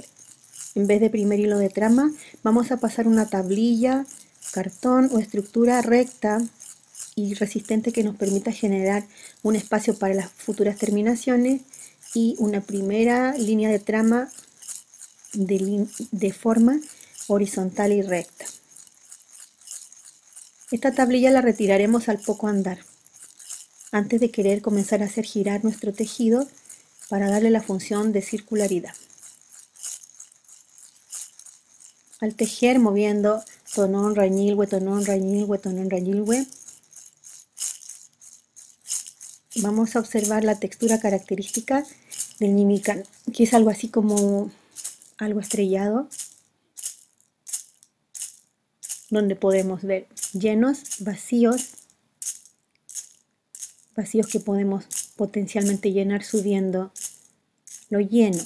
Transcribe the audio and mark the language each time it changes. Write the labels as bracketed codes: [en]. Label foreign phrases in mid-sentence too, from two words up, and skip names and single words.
[es] En vez de primer hilo de trama, vamos a pasar una tablilla, cartón o estructura recta y resistente que nos permita generar un espacio para las futuras terminaciones y una primera línea de trama de forma horizontal y recta. Esta tablilla la retiraremos al poco andar, antes de querer comenzar a hacer girar nuestro tejido para darle la función de circularidad. Al tejer moviendo [arn] tonón, rañilhue, tonón, rañilhue, tonón, rañilhue, [es] vamos a observar la textura característica del ñimican, que es algo así como algo estrellado, donde podemos ver llenos, vacíos que podemos potencialmente llenar subiendo lo lleno.